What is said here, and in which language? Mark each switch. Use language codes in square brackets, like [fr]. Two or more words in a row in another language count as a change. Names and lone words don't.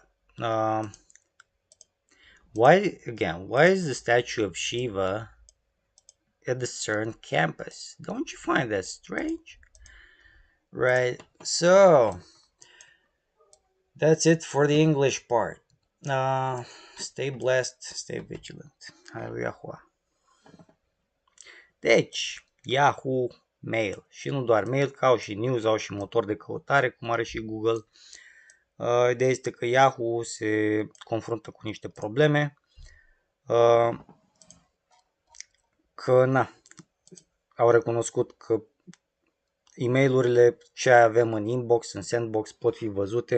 [en] Um, why is the statue of Shiva at the CERN campus? Don't you find that strange? Right. So that's it for the English part. Stay blessed, stay vigilant. [ro] Hallelujah. Deci, Yahoo, Mail. Și nu doar Mail, că au și News, au și motor de căutare, cum are și Google. Ideea este că Yahoo se confruntă cu niște probleme, că au recunoscut că e-mailurile ce avem în inbox, în sandbox, pot fi văzute.